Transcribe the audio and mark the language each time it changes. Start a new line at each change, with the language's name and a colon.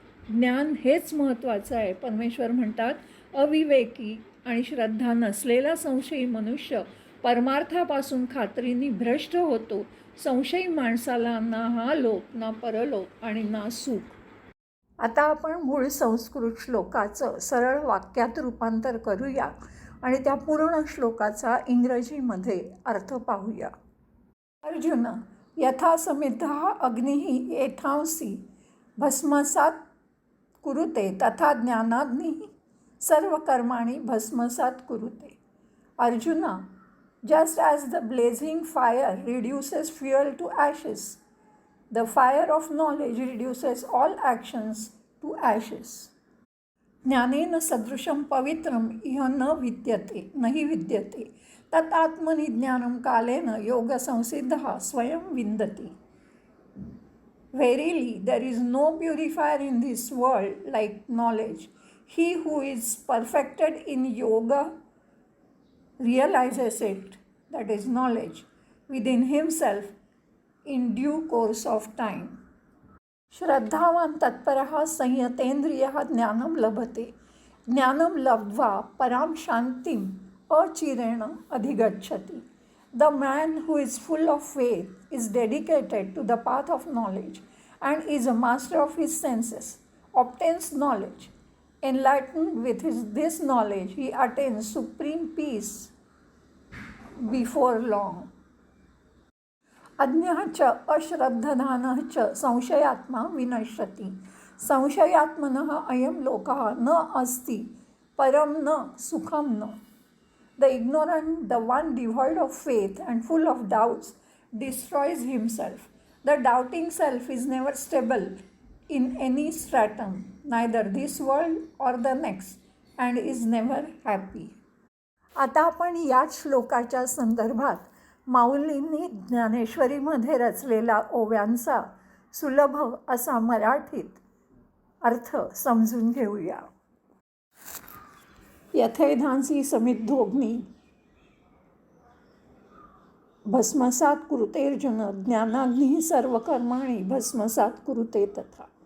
Marathi: ज्ञान हेच महत्त्वाचं आहे. परमेश्वर म्हणतात, अविवेकी आणि श्रद्धा नसलेला संशयी मनुष्य परमार्थापासून खात्रीने भ्रष्ट होतो. संशयी माणसाला ना हा लोक, ना परलोक आणि ना सुख. आता आपण मूळ संस्कृत श्लोकाचं सरळ वाक्यात रूपांतर करूया आणि त्या पूर्ण श्लोकाचा इंग्रजीमध्ये अर्थ पाहूया.
Sanskrit: अर्जुन, यथा समिद्धः अग्निः एथांसि भस्मसात् कुरुते तथा ज्ञानाग्निः सर्व कर्माणि भस्मसात् कुरुते.
English: Arjuna, just as the blazing fire reduces fuel to ashes, the fire of knowledge reduces all actions to ashes.
Sanskrit: ज्ञानेन सदृशं पवित्रम इह न हि विद्यते तत् आत्मनि ज्ञानं कालेन योग संसिद्धः स्वयं विन्दति.
English: Verily, there is no purifier in this world like knowledge. He who is perfected in yoga realizes it, that is knowledge, within himself in due course of time.
Sanskrit: श्रद्धावान तत्परः संयतेन्द्रियः ज्ञानं लभते. ज्ञानं लब्ध्वा परां शान्तिम् अचिरेण अधिगच्छति.
English: The man who is full of faith is dedicated to the path of knowledge and is a master of his senses, obtains knowledge. Enlightened with this knowledge, he attains supreme peace before long.
Sanskrit: अज्ञः च अश्रद्धधानः च संशयात्मा विनश्यति. संशयात्मनः अयं लोकः न अस्ति परं न सुखं न.
English: The ignorant, the one devoid of faith and full of doubts, destroys himself. The doubting self is never stable in any stratum, neither this world or the next, and is never happy.
Marathi: आता आपण याच श्लोकाच्या संदर्भात माऊलींनी ज्ञानेश्वरीमध्ये रचलेला ओव्यांचा सुलभ असा मराठीत अर्थ समजून घेऊया.
Sanskrit: यथेधांसी समिद्धोग्नी भस्मसात कुरुतेर्जुन ज्ञानाग्निः सर्व कर्माणि भस्मसात कुरुते तथा.